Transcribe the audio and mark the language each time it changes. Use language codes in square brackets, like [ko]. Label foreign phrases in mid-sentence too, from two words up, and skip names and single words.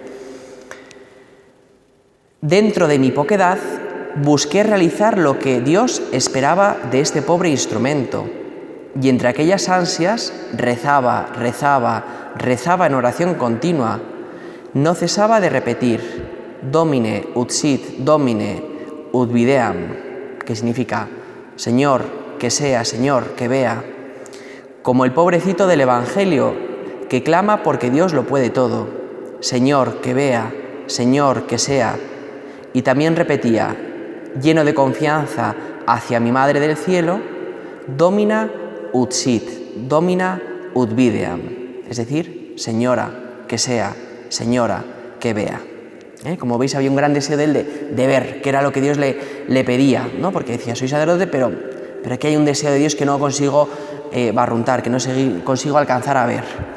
[es] Dentro de mi poquedad busqué realizar lo que Dios esperaba de este pobre instrumento, y entre aquellas ansias rezaba en oración continua. No cesaba de repetir [la] Domine ut sit, Domine ut videam, [es] que significa Señor, que sea, Señor, que vea. Como el pobrecito del Evangelio, que clama porque Dios lo puede todo. Señor, que vea, Señor, que sea. Y también repetía, lleno de confianza hacia mi Madre del Cielo, [la] Domina ut sit, Domina ut videam, [es] es decir, Señora, que sea, Señora, que vea. Como veis, había un gran deseo de él de ver, que era lo que Dios le pedía, ¿no? Porque decía, soy sacerdote, pero aquí hay un deseo de Dios que no consigo barruntar, que no consigo alcanzar a ver.